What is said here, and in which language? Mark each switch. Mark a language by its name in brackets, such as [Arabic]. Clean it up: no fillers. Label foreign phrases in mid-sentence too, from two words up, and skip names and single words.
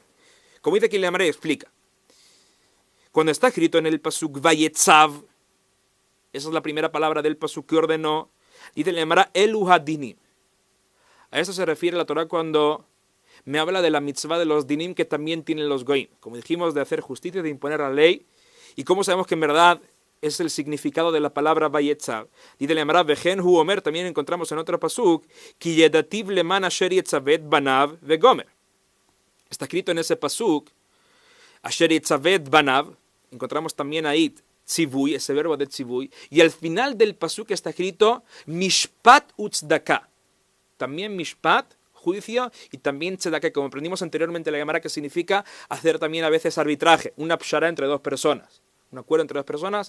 [Spanish] Como dice aquí Leamaré, explica. Cuando está escrito en el pasuk Vayetzav, esa es la primera palabra del pasuk que ordenó, Dice la Gemara [Hebrew] אלו הדינים. [Spanish] A eso se refiere la Torah cuando me habla de la mitzvah de los dinim que también tienen los goim. Como dijimos, de hacer justicia, de imponer la ley. Y cómo sabemos que en verdad es el significado de la palabra Vayetzav. Dice la Gemara [Hebrew] וכן הוא אומר, [Spanish] también encontramos en otro pasuk, [Hebrew] כי ידעתיו למען אשר יצוה את בניו וגומר. [Spanish] Está escrito en ese pasuk, [Hebrew] אשר יצוה את בניו, [Spanish] encontramos también ahí tzivui, ese verbo de tzivui, y al final del pasuk está escrito [Hebrew] משפט וצדקה. [Spanish] También mishpat, juicio, y también tzedaka, como aprendimos anteriormente en la Gemara, que significa hacer también a veces arbitraje, una pshara entre dos personas, un acuerdo entre dos personas.